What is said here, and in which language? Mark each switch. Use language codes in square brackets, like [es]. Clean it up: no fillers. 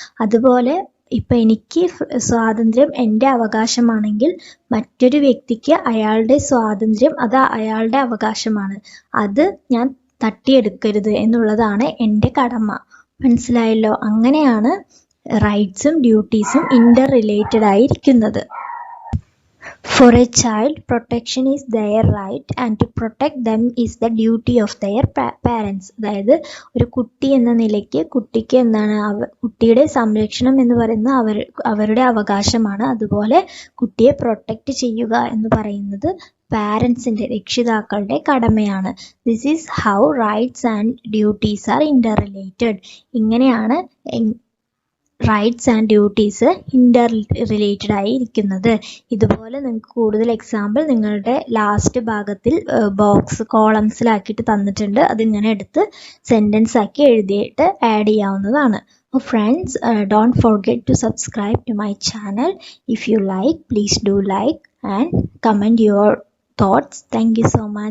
[ml] അതുപോലെ ഇപ്പം എനിക്ക് സ്വാതന്ത്ര്യം എൻ്റെ അവകാശമാണെങ്കിൽ മറ്റൊരു വ്യക്തിക്ക് അയാളുടെ സ്വാതന്ത്ര്യം അത് അയാളുടെ അവകാശമാണ്. അത് ഞാൻ തട്ടിയെടുക്കരുത് എന്നുള്ളതാണ് എൻ്റെ കടമ. മനസ്സിലായല്ലോ? അങ്ങനെയാണ് റൈറ്റ്സും ഡ്യൂട്ടീസും ഇന്റർ റിലേറ്റഡ് ആയിരിക്കുന്നത്. [en] For a child, protection is their right and to protect them is the duty of their parents. [ml] അതായത് ഒരു കുട്ടി എന്ന നിലയ്ക്ക് കുട്ടിക്ക് എന്താണ് കുട്ടിയുടെ സംരക്ഷണം എന്ന് പറയുന്നത് അവരുടെ അവകാശമാണ്. അതുപോലെ കുട്ടിയെ പ്രൊട്ടക്റ്റ് ചെയ്യുക എന്ന് പറയുന്നത് പാരൻസിൻ്റെ രക്ഷിതാക്കളുടെ കടമയാണ്. [en] This is how rights and duties are interrelated. [ml] ഇങ്ങനെയാണ് റൈറ്റ്സ് ആൻഡ് ഡ്യൂട്ടീസ് റിലേറ്റഡ് ആയി ഇരിക്കുന്നത്. ഇതുപോലെ നിങ്ങൾക്ക് കൂടുതൽ എക്സാമ്പിൾ നിങ്ങളുടെ ലാസ്റ്റ് ഭാഗത്തിൽ കോളംസിലാക്കിയിട്ട് തന്നിട്ടുണ്ട്. അതിങ്ങനെ എടുത്ത് സെൻറ്റൻസ് ആക്കി എഴുതിയിട്ട് ആഡ് ചെയ്യാവുന്നതാണ്. [en] Friends, don't forget to subscribe to my channel. If you like, please do like and comment your thoughts. Thank you so much.